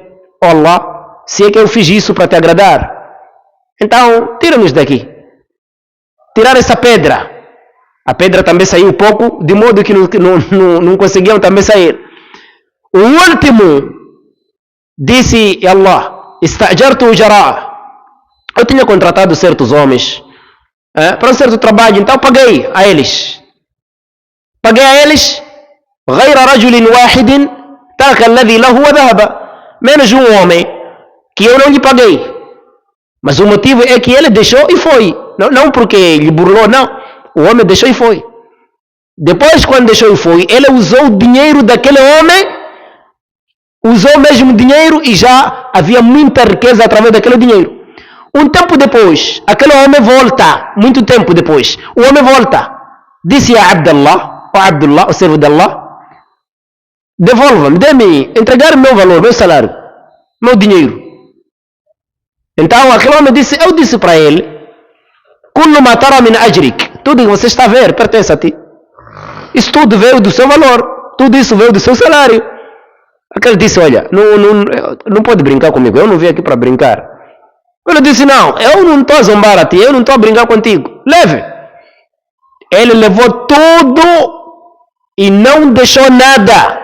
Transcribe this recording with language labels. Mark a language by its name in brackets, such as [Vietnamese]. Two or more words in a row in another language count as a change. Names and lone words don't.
[Portuguese] Oh Allah, se é que eu fiz isso para te agradar, então tira-nos daqui. Tirar essa pedra. A pedra também saiu pouco, de modo que não conseguiam também sair. O último disse [Arabic] الله، استأجرت أجراء. [Portuguese] Eu tinha contratado certos homens para um certo trabalho, então paguei a eles. Paguei a eles [Arabic] غير رجل واحد ترك الذي له وذهب. [Portuguese] Menos um homem que eu não lhe paguei. Mas o motivo é que ele deixou e foi. Não porque lhe burlou, não. O homem deixou e foi. Depois, quando deixou e foi, ele usou o dinheiro daquele homem, usou o mesmo dinheiro e já havia muita riqueza através daquele dinheiro. Um tempo depois, aquele homem volta, muito tempo depois, o homem volta. Disse a Abdullah, o servo de Allah, devolva-me, dê-me, entregar meu valor, meu salário, meu dinheiro. Então aquele homem disse, eu disse para ele, [Arabic] كل ما ترى من أجرك, [Portuguese] tudo que você está a ver pertence a ti. Isso tudo veio do seu valor, tudo isso veio do seu salário. Aquele disse, olha, não pode brincar comigo, eu não vim aqui para brincar. Ele disse, não, eu não estou a zombar a ti, eu não estou a brincar contigo, leve. Ele levou tudo e não deixou nada.